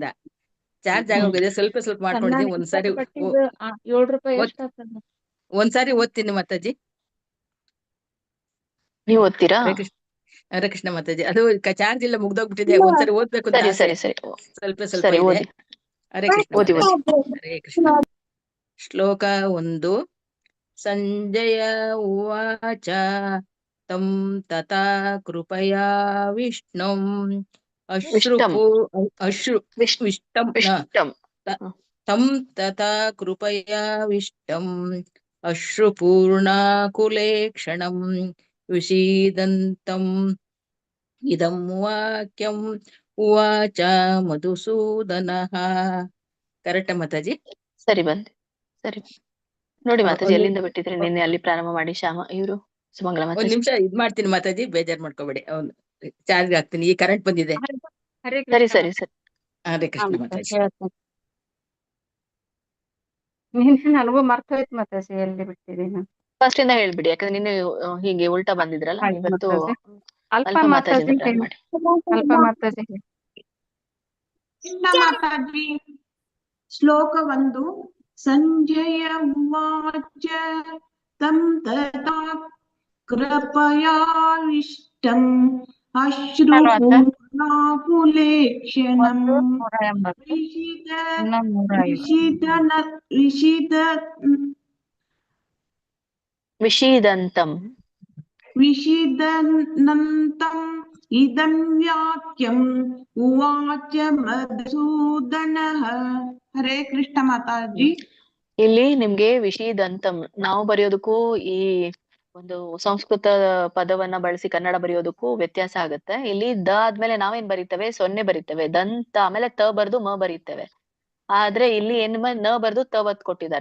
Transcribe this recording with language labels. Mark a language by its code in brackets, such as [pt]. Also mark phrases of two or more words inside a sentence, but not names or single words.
[kn] ಚಾರ್ಜ್ ಆಗೋಗಿದೆ, ಸ್ವಲ್ಪ ಮಾಡ್ಕೊಂಡಿದ್ದೀನಿ. ಒಂದ್ಸಾರಿ ಒಂದ್ಸಾರಿ ಓದ್ತೀನಿ ಮಾತಾಜಿ. ನೀವು ಓದ್ತೀರಾ? ಹರೇ ಕೃಷ್ಣ ಮಾತಾಜಿ. ಅದು ಚಾರ್ಜ್ ಇಲ್ಲ, ಮುಗ್ದೋಗ್ಬಿಟ್ಟಿದೆ. ಒಂದ್ಸರಿ ಓದ್ಬೇಕು ಅಂತ ಆಸೆ. ಸ್ವಲ್ಪ ಇದೆ. ಹರೇ ಕೃಷ್ಣ ಮಾತಾಜಿ. ಹರೇ ಕೃಷ್ಣ. ಶ್ಲೋಕ 1. [sa] ಸಂಜಯ ಉವಾಚ ತಂ ತಥಾ ಕೃಪಯಾ ವಿಷ್ಣುಂ ತಂ ತಥಾ ಕೃಪಯಾ ವಿಷ್ಟಂ ಅಶ್ರುಪೂರ್ಣಾಕುಲೇಕ್ಷಣಂ ವಿಷೀದಂತಂ ಇದಂ ವಾಕ್ಯಂ ಉವಾಚ ಮಧುಸೂದನಃ. [kn] ಕರೆಕ್ಟ ಮಾತಾಜಿ? ಸರಿ ಬಂದೆ. ಸರಿ ನೋಡಿ ಮಾತಾಜಿ, ಎಲ್ಲಿಂದ ಬಿಟ್ಟಿದ್ರೆ ನಿನ್ನೆ ಅಲ್ಲಿ ಪ್ರಾರಂಭ ಮಾಡಿ. ಶ್ಯಾಮ ಇವರು ಸುಮಂಗಲ ಮಾತಾಜಿ. ಒಂದ್ ನಿಮಿಷ ಇದ್ ಮಾಡ್ತೀನಿ ಮಾತಾಜಿ, ಬೇಜಾರ್ ಮಾಡ್ಕೋಬೇಡಿ. ಚಾರ್ಜ್ ಹಾಕ್ತೀನಿ, ಈ ಕರೆಂಟ್ ಬಂದಿದೆ. ಸರಿ ಸರಿ ಸರಿ. ಹರೇ ಕೃಷ್ಣ ಮಾತಾಜಿ. ನನಗೂ ಮರ್ತ ಹೋಯ್ತು ಮಾತಾಜಿ, ಎಲ್ಲಿ ಬಿಟ್ಟಿದ್ದೀನಿ. ಫಸ್ಟ್ ಇಂದ ಹೇಳ್ಬಿಡಿ, ಯಾಕಂದ್ರೆ ನಿನ್ನೆ ಹೀಗೆ ಉಲ್ಟಾ ಬಂದಿದ್ರಲ್ಲ. ಇವತ್ತು ಅಲ್ಪ ಮಾತಾಜಿ ಮಾಡಿ. ಅಲ್ಪ ಮಾತಾಜಿ. ಮಾತಾಜಿ. ಶ್ಲೋಕ 1. [sa] ಸಂಜಯ ಉವಾಚ ತಂ ತಥಾ ಕೃಪಯಾವಿಷ್ಟಂ ಅಶ್ರುಪೂರ್ಣಾಕುಲೇಕ್ಷಣಂ ವಿಷೀದಂತಂ ಇದಂ ವಾಕ್ಯಂ ಉವಾಚ ಮಧುಸೂದನಃ. [kn] ಹರೇ ಕೃಷ್ಣ ಮಾತಾಜಿ. ಇಲ್ಲಿ ನಿಮ್ಗೆ ವಿಷೀದಂತಂ ನಾವು ಬರೆಯೋದಕ್ಕೂ ಈ ಒಂದು ಸಂಸ್ಕೃತ ಪದವನ್ನ ಬಳಸಿ ಕನ್ನಡ ಬರೆಯೋದಕ್ಕೂ ವ್ಯತ್ಯಾಸ ಆಗುತ್ತೆ. ಇಲ್ಲಿ ದ ಆದ್ಮೇಲೆ ನಾವೇನ್ ಬರೀತೇವೆ? 0 ಬರೀತೇವೆ. ದಂತ ಆಮೇಲೆ ತ ಬರ್ದು ಮ ಬರೀತೇವೆ. ಆದ್ರೆ ಇಲ್ಲಿ ಏನ್ ನ ಬರ್ದು ತ ಒತ್ ಕೊಟ್ಟಿದ್ದಾರೆ.